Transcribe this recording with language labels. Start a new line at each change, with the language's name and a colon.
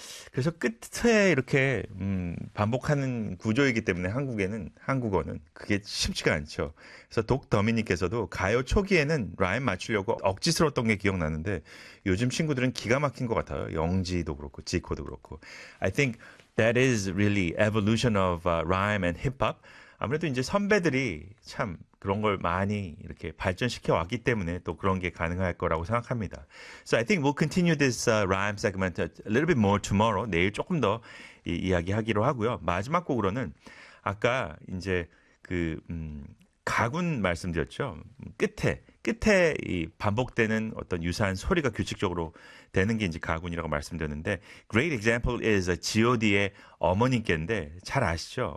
Korean: 그래서 끝에 이렇게 반복하는 구조이기 때문에 한국에는 한국어는 그게 쉽지가 않죠. 그래서 독 더미님께서도 가요 초기에는 라임 맞추려고 억지스러웠던 게 기억나는데 요즘 친구들은 기가 막힌 것 같아요. 영지도 그렇고 지코도 그렇고.
English: I think that is really evolution of rhyme and hip-hop.
Korean: 아무래도 이제 선배들이 참 그런 걸 많이 이렇게 발전시켜 왔기 때문에 또 그런 게 가능할 거라고 생각합니다.
English: So I think we'll continue this rhyme segment a little bit more tomorrow.
Korean: 내일 조금 더 이야기하기로 하고요. 마지막 곡으로는 아까 이제 그 가군 말씀드렸죠. 끝에 이 반복되는 어떤 유사한 소리가 규칙적으로 되는 게 이제 가군이라고 말씀드렸는데
English: Great example is
Korean: G.O.D의 어머님께인데 잘 아시죠?